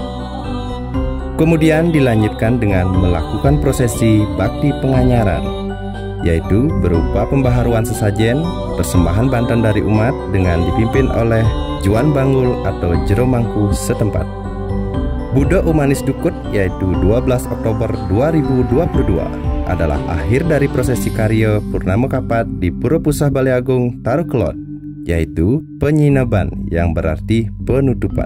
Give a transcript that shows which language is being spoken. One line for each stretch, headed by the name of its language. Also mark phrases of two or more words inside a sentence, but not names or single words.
Indonesian: Kemudian dilanjutkan dengan melakukan prosesi bakti penganyaran yaitu berupa pembaharuan sesajen, persembahan bantuan dari umat dengan dipimpin oleh Juan Banggul atau Jero Mangku setempat. Budo Umanis Dukut yaitu 12 Oktober 2022 adalah akhir dari prosesi karya Purnama Kapat di Pura Pusah Baleagung Tarukelot, yaitu penyinaban yang berarti penutupan.